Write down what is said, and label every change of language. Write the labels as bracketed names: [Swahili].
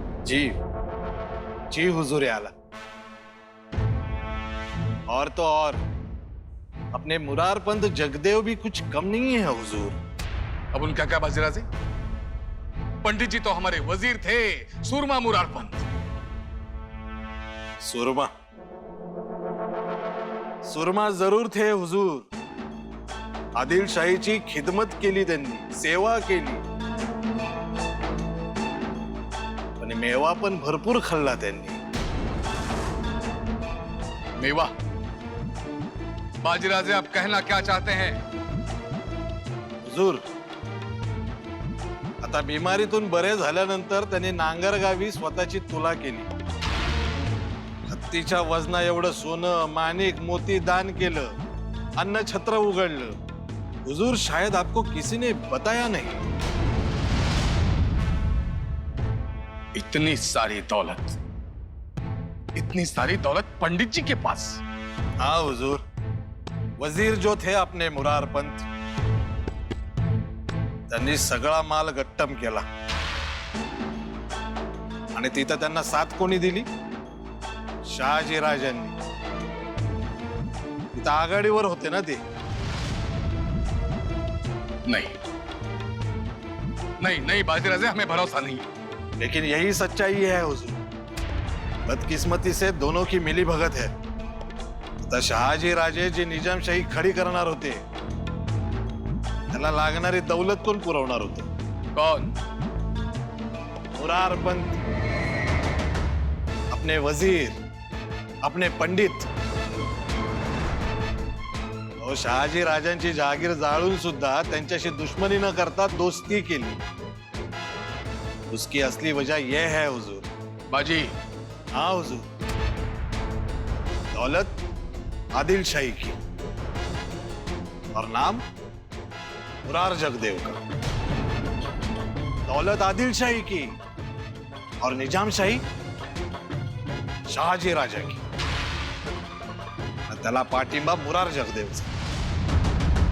[Marathi] जी जी हुजूर आला। [Hindi] और तो और अपने मुरारपंत जगदेव भी कुछ कम नहीं है हुजूर। अब उनका क्या बाजीराजे? पंडित जी तो हमारे वजीर थे, सूरमा मुरारपंत। सुरमा सुरमा जरूर थे हुजूर, [Marathi] आदिलशाहीची खिदमत केली त्यांनी, सेवा केली, पण मेवा पण भरपूर खाल्ला त्यांनी। [Hindi] मेवा? बाजीराजे, आप कहना क्या चाहते हैं? [Marathi] हुजूर, आता बिमारीतून बरे झाल्यानंतर त्यांनी नांगरगावी स्वतःची तुला केली, हत्तीच्या वजना एवढं सोनं, माणिक, मोती दान केलं, अन्न छत्र उघडलं। [Hindi] हुजूर, शायद आपको किसी ने बताया नहीं। इतनी सारी दौलत पंडित जी के पास? हाँ हुजूर, वजीर जो थे अपने मुरारपंत, [Marathi] त्यांनी सगळा माल गट्टम केला, आणि तिथं त्यांना साथ कोणी दिली? शहाजी राजांनी। तिथं आघाडीवर होते ना ते। [Hindi] नहीं बाजीराजे, हमें भरोसा नहीं। लेकिन यही सच्चाई है हुजूर, बदकिस्मती से दोनों की मिली भगत है। [Marathi] आता शहाजी राजे जे निजामशाही खडी करणार होते, त्याला लागणारी दौलत कोण पुरवणार होते? [Hindi] कौन? मुरारपंत, अपने वजीर, अपने पंडित. [Marathi] अहो, शहाजी राजांची जहागीर जाळून सुद्धा त्यांच्याशी दुश्मनी न करता दोस्ती केली. [Hindi] उसकी असली वजह यह है हुजूर. बाजी, हाँ हुजूर. दौलत आदिल शाही की और नाम मुरार जगदेव का. दौलत आदिल शाही की और निजाम शाही शहाजी राजा की. [Marathi] आणि त्याला पाठिंबा मुरार जगदेवचा.